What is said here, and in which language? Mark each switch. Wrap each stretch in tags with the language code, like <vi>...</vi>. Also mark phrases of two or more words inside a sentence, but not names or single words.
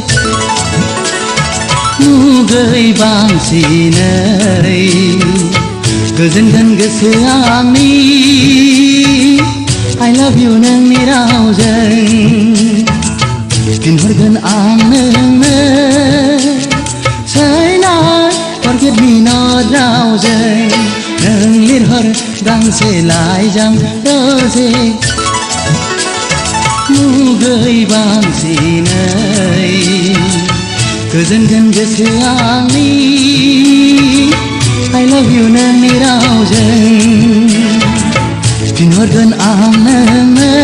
<brx>मुगै बांसिनै गोजोनगोन गोसोआ आंनि</brx> <en>I love you</en> <brx>नोंनि रावजों फिनहरगोन आं नोंनो</brx> <en>Say not forget me not</en> <brx>रावजों नों लिरहर गांसे लाइजाम रोजे मुगै बांसिनै गोजोनगोन गोसोआ आंनि</brx> <en>I love you</en> <brx>नोंनि रावजों फिनहरगोन आं नोंनो</brx>